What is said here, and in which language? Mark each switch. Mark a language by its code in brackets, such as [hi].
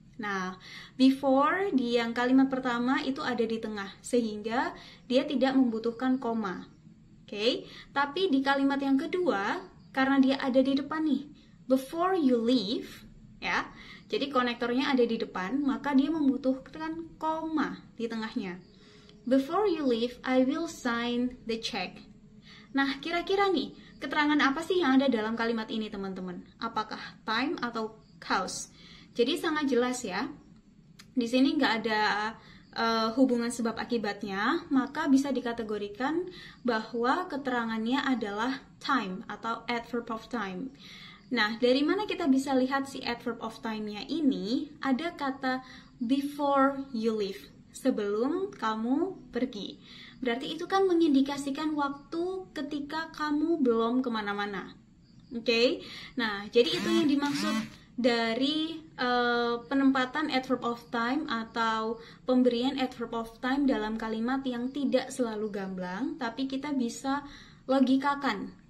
[id] Nah, before di yang kalimat pertama itu ada di tengah sehingga dia tidak membutuhkan koma. Oke, tapi di kalimat yang kedua karena dia ada di depan nih, [en] before you leave [id] ya. Jadi konektornya ada di depan, maka dia membutuhkan koma di tengahnya. [en] Before you leave, I will sign the check. [id] Nah, kira-kira nih, keterangan apa sih yang ada dalam kalimat ini, teman-teman? Apakah time atau cause? Jadi sangat jelas ya. Di sini nggak ada hubungan sebab akibatnya, maka bisa dikategorikan bahwa keterangannya adalah time atau adverb of time. Nah, dari mana kita bisa lihat si adverb of time-nya ini? Ada kata [en] before you leave. [id] Sebelum kamu pergi. Berarti itu kan mengindikasikan waktu ketika kamu belum kemana-mana. Oke? Nah, jadi itu yang dimaksud dari penempatan adverb of time atau pemberian adverb of time dalam kalimat yang tidak selalu gamblang, tapi kita bisa logikakan.